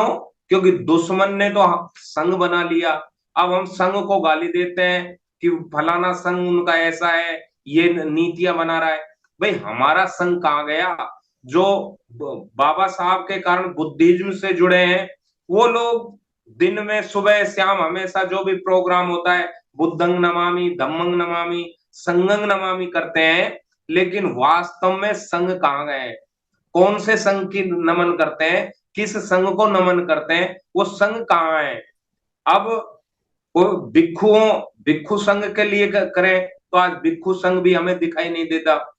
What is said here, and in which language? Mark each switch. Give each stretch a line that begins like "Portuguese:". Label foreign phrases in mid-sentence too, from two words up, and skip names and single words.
Hindi: क्योंकि दुश्मन ने तो संघ बना लिया। अब हम संघ को गाली देते हैं कि फलाना संघ उनका ऐसा है, ये नीतियां बना रहा है। भाई हमारा संघ कहाँ गया? जो बाबा साहब के कारण बुद्धिज्म से जुड़े हैं वो लोग दिन में सुबह शाम हमेशा जो भी प्रोग्राम होता है
Pali: बुद्धंग नमामि, धम्मंग नमामि, संघंग नमामि
Hindi: करते हैं। लेकिन वास्तव में संघ कहाँ गए? कौन से संघ की नमन करते हैं? किस संघ को नमन करते हैं? वो संघ कहाँ है? अब वो भिक्षु संघ के लिए करें तो आज भिक्षु संघ भी हमें दिखाई नहीं देता।